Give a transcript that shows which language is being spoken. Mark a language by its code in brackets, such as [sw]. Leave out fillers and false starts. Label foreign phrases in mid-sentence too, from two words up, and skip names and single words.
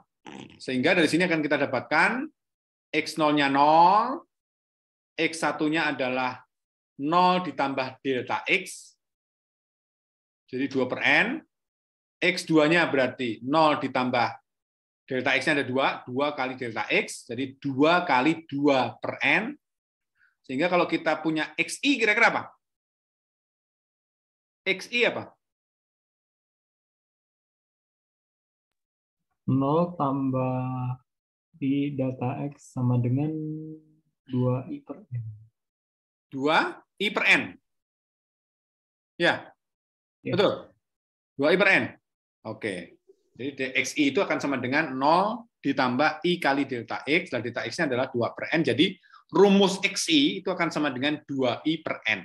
[id] Sehingga dari sini akan kita dapatkan x0-nya 0, x1-nya adalah 0 ditambah delta x, jadi 2 per n, x2-nya berarti 0 ditambah delta X-nya ada 2 kali delta X, jadi 2 kali 2 per N. Sehingga kalau kita punya XI, kira-kira apa? XI apa? 0 tambah I data X sama dengan 2I per N. 2I per N. Ya, Ya. betul. 2I per N. Oke. Jadi XI itu akan sama dengan 0 ditambah I kali delta X, dan delta X-nya adalah 2 per N. Jadi rumus XI itu akan sama dengan 2I per N.